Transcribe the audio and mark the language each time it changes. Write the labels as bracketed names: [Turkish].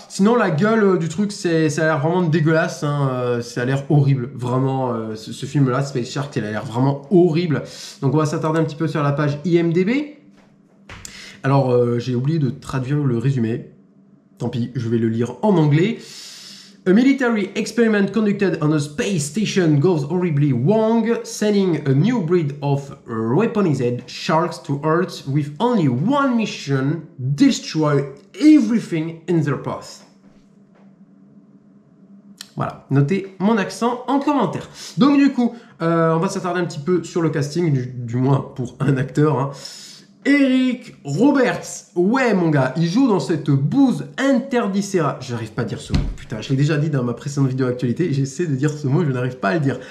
[French] Sinon, la gueule du truc, ça a l'air vraiment dégueulasse. Hein, ça a l'air horrible. Vraiment, ce film-là, Space Shark, il a l'air vraiment horrible. Donc on va s'attarder un petit peu sur la page IMDb. Alors, j'ai oublié de traduire le résumé. Tant pis, je vais le lire en anglais. [English] A military experiment conducted on a space station goes horribly wrong, sending a new breed of weaponized sharks to Earth with only one mission: destroy everything in their path. [French] Voilà, notez mon accent en commentaire. Donc du coup, on va s'attarder un petit peu sur le casting, du moins pour un acteur. Hein. Eric Roberts, ouais mon gars, il joue dans cette bouse interdicéra. J'arrive pas à dire ce mot, putain, je l'ai déjà dit dans ma précédente vidéo actualité, j'essaie de dire ce mot, je n'arrive pas à le dire.